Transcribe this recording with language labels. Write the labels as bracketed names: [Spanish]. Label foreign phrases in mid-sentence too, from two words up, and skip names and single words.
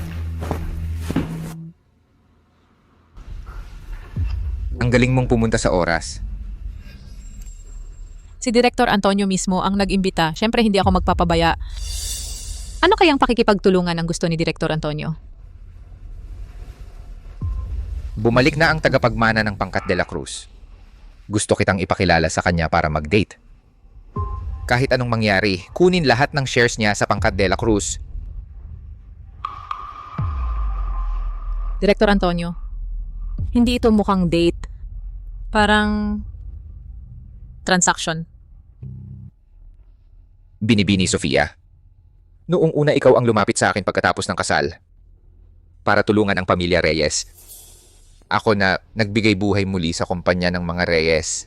[Filipino] Ang galing mong pumunta sa oras. Si Director Antonio mismo ang nag-imbita. Siyempre hindi ako magpapabaya. Ano kayang pakikipagtulungan ang gusto ni Director Antonio? Bumalik na ang tagapagmana ng Pangkat de la Cruz. Gusto kitang ipakilala sa kanya para mag-date. Kahit anong mangyari, kunin lahat ng shares niya sa Pangkat de la Cruz. Director Antonio, hindi ito mukhang date. Parang transaction. Binibini, Sofia. Noong una ikaw ang lumapit sa akin pagkatapos ng kasal para tulungan ang pamilya Reyes. Ako na nagbigay buhay muli sa kumpanya ng mga Reyes.